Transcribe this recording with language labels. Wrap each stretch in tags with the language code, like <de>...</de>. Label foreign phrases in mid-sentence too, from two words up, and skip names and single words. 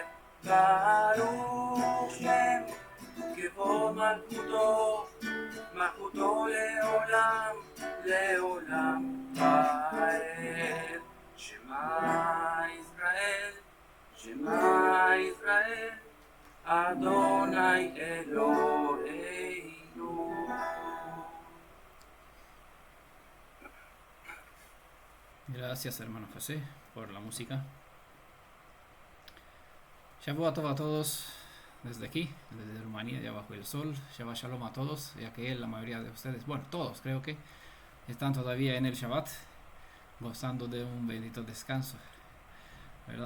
<he>ברוך שם כבוד מלכותו מלכותו לעולם לעולם ועד. שמע ישראל, שמע ישראל, אדוני אלוהינו.</he> <es>Gracias, hermano José, por la música.</es> <he>שבת טוב</he> <es>a todos desde aquí, desde Rumanía, ya bajo el sol.</es> <he>שבת שלום</he> <es>a todos, ya que la mayoría de ustedes, bueno, todos creo que están todavía en el Shabbat, gozando de un bendito descanso, ¿verdad?</es>